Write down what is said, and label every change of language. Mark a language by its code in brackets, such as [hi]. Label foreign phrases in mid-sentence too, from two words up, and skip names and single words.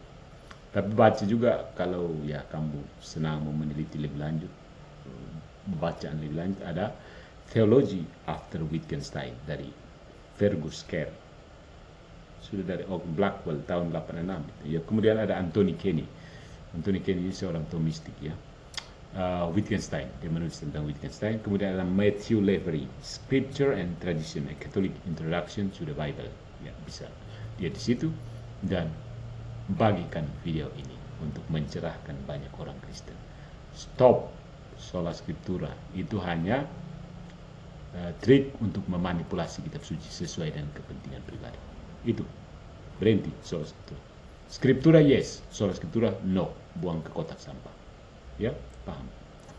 [id] Tapi baca juga kalau ya kamu senang mau meneliti lebih lanjut, bacaan lebih lanjut, ada Theology After Wittgenstein dari Fergus Kerr, sudah dari Oak Blackwell tahun 86. Ya, kemudian ada Anthony Kenny. Anthony Kenny ini seorang tomistik, ya. Wittgenstein, dia menulis tentang Wittgenstein. Kemudian ada Matthew Lavery, Scripture and Tradition, A Catholic Introduction to the Bible. Ya, bisa lihat di situ. dan bagikan video ini untuk mencerahkan banyak orang Kristen. [en] Stop [la] sola scriptura, [id] itu hanya trik untuk memanipulasi kitab suci sesuai dengan kepentingan pribadi. Itu, berhenti [la] sola scriptura. Scriptura yes, sola scriptura no, [id] buang ke kotak sampah. Ya, paham?